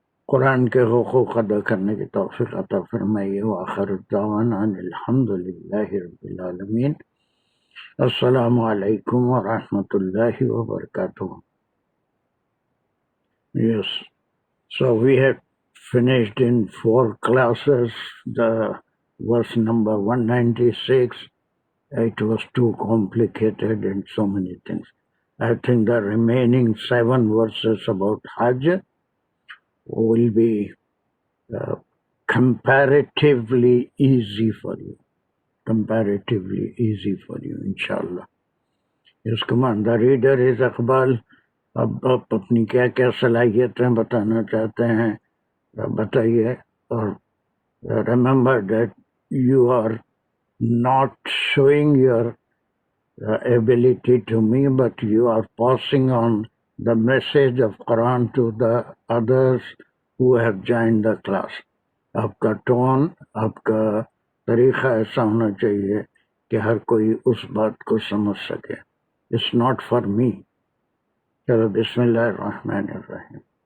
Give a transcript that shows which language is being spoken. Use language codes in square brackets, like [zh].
[ur] قرآن کے حقوق ادا کرنے کی توفیق عطا فرمائیے۔ [ar] وآخر دعوانا ان الحمد للہ رب العالمین۔ السلام علیکم ورحمۃ اللہ وبرکاتہ۔ [en] Yes, so we had finished in 4 classes the verse number 196. It was too complicated and so many things. I think the remaining 7 verses about Hajj will be comparatively easy for you. Comparatively easy for you, inshallah. Yes, come on. The reader is Iqbal. [ur] اب آپ اپنی کیا کیا صلاحیتیں بتانا چاہتے ہیں بتائیے، اور [en] Remember that you are not showing your ability to me, but you are passing on the message of Quran to the others who have joined the class. [ur] آپ کا ٹون، آپ کا طریقہ ایسا ہونا چاہیے کہ ہر کوئی اس بات کو سمجھ سکے۔ [en] It's not for me. [ar] چلو بسم اللہ الرحمن الرحیم۔